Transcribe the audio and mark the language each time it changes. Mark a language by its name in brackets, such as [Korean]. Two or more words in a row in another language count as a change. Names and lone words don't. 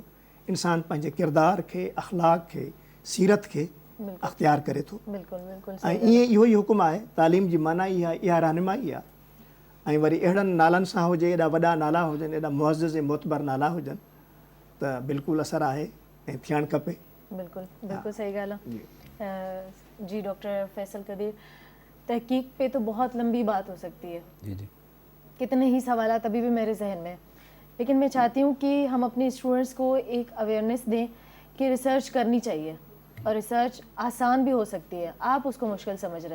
[Sindhi] इंसानु पंहिंजे किरदार खे, अख़लाक़ खे, सीरत खे अख़्तियार करे थो. ऐं ईअं इहो ई हुकुम आहे. तालीम जी माना इहा रहनुमाई आहे. ऐं वरी अहिड़नि नालनि सां हुजे, एॾा वॾा नाला हुजनि, एॾा मुअज़्ज़ज़ ऐं मोतबर नाला हुजनि, त बिल्कुलु असरु आहे ऐं थियणु खपे. بالکل بالکل صحیح گالا [Urdu] جی جی ڈاکٹر فیصل قدیر تحقیق پہ تو بہت لمبی بات ہو سکتی ہے, جی جی کتنے ہی سوالات ابھی بھی میرے ذہن میں ہیں, لیکن میں چاہتی ہوں کہ ہم اپنے اسٹوڈنٹس کو ایک اویئرنیس دیں کہ ریسرچ کرنی چاہیے اور ریسرچ آسان بھی ہو سکتی ہے, آپ اس کو مشکل سمجھ رہے ہیں.